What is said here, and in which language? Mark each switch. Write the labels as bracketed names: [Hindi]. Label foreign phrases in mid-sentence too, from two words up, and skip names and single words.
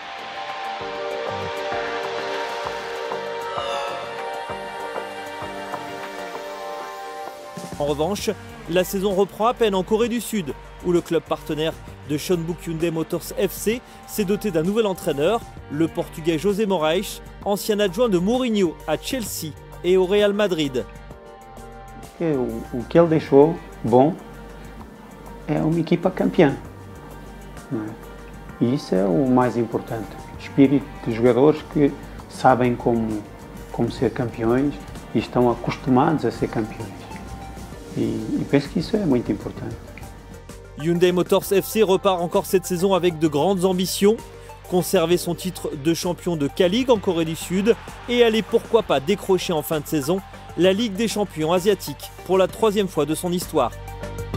[French] En revanche, la saison reprend à peine en Corée du Sud, où le club partenaire de Jeonbuk Hyundai Motors FC s'est doté d'un nouvel entraîneur, le portugais José Moraes, ancien adjoint de Mourinho à Chelsea et au Real Madrid. [Portuguese] O que ele deixou bom é uma equipa campeã. E isso é o mais importante. Espírito de jogadores que sabem como ser campeões e estão acostumados a ser campeões. E penso que isso é muito importante. [French] Hyundai Motors FC repart encore cette saison avec de grandes ambitions. Conserver son titre de champion de K-League en Corée du Sud et aller pourquoi pas décrocher en fin de saison la Ligue des champions asiatiques pour la 3e fois de son histoire.